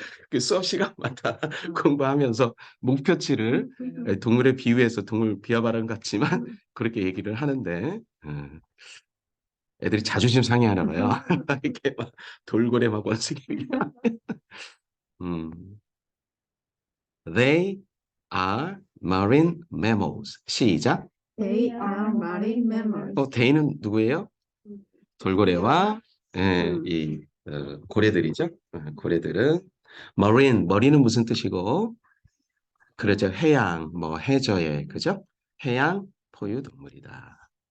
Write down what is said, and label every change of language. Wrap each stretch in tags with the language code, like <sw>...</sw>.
<ko>그 수업 시간마다 공부하면서 목표치를 동물에 비유해서 동물 비하 발언 같지만 그렇게 얘기를 하는데 애들이 자존심 상해하나 봐요. 이렇게 막 돌고래 막 원숭이.</ko> <en>They are marine mammals.</en> <ko>시작.</ko> <en>They are marine mammals.</en> <ko>they는 누구예요? 돌고래와 이 고래들이죠. 고래들은 marine, 머리는 무슨 뜻이고? 그렇죠. 해양, 뭐 해저에, 그죠? 해양 포유 동물이다.</ko>